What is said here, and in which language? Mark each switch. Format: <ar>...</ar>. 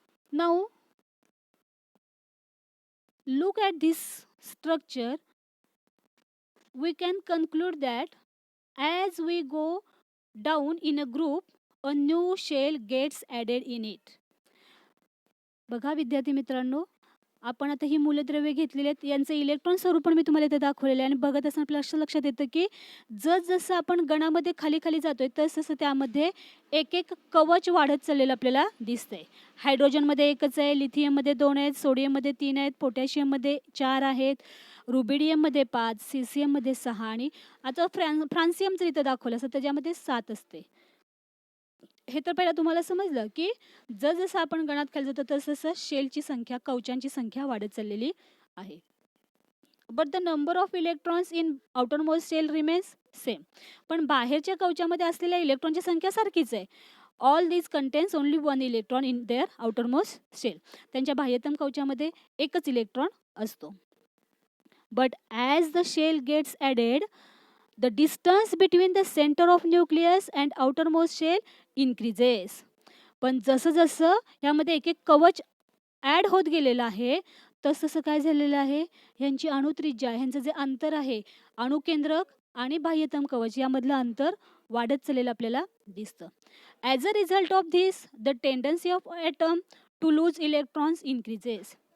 <en>Now look at this structure. We can conclude that as we go down in a group, a new shell gets added in it.</en> <mr>बघा विद्यार्थी मित्रांनो, आपण आता ही मूलद्रव्ये घेतलेली आहेत, यांचं इलेक्ट्रॉन स्वरूप पण मी तुम्हाला इथे दाखवलेलं आहे. आणि बघत असताना आपल्या लक्षात येतं की जसं आपण गणामध्ये खाली खाली जातोय तसं त्यामध्ये एक एक कवच वाढत चाललेलं आपल्याला दिसतंय. हायड्रोजनमध्ये एकच आहे, लिथियममध्ये 2 आहेत, सोडियममध्ये 3 आहेत, पोटॅशियममध्ये 4 आहेत, रुबिडियममध्ये 5, सीसियममध्ये 6 आणि आता फ्रान्सियम जर इथं दाखवलं असतं त्याच्यामध्ये 7 असते. हे तर पहिला तुम्हाला समजलं की जसं आपण गणात खाली जातो तसं शेलची संख्या, कवचांची संख्या वाढत चाललेली आहे.</mr> <en>But the number of electrons in outermost shell remains same.</en> <mr>पण बाहेरच्या कवचामध्ये असलेल्या इलेक्ट्रॉनची संख्या सारखीच आहे.</mr> <en>All these contains only 1 electron in their outermost shell.</en> <mr>त्यांच्या बाह्यतम कवचामध्ये एकच इलेक्ट्रॉन असतो.</mr> <en>But as the shell gets added, the distance between the center of nucleus and outermost shell increases.</en> <mr>पण जसं जसं यामध्ये एक एक कवच ॲड होत गेलेलं आहे तसं काय झालेलं आहे, ह्यांची अणुत्रिज्या, ह्यांचं जे अंतर आहे अणुकेंद्रक आणि बाह्यतम कवच यामधलं अंतर वाढत चाललेलं आपल्याला दिसतं.</mr> <en>As a result of this the tendency of atom to lose electrons increases.</en>